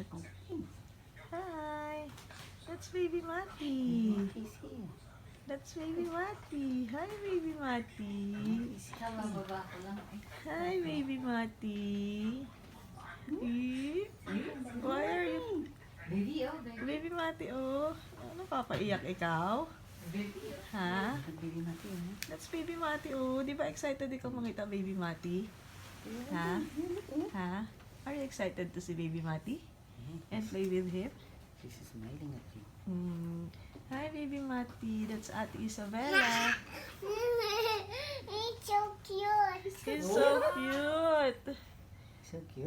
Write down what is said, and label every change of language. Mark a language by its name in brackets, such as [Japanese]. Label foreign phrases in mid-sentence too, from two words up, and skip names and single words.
[English] Hi. That's baby Mati. He's here. That's baby Mati. Hi, baby Mati. He's here. Hi, baby Mati. Eh? Why are you... Baby, oh, baby. [Filipino] Baby Mati, oh. Ano, papaiyak ikaw? [English] Baby, oh. Ha? Baby Mati, oh. That's baby Mati, [Filipino] oh. Di ba excited ikaw makita baby Mati? Ha? Ha? [English] Are you excited to see baby Mati? And play with him? She's smiling at you. Hi, baby Mati. That's Ate Isabella. He's so cute. He's so cute. So cute.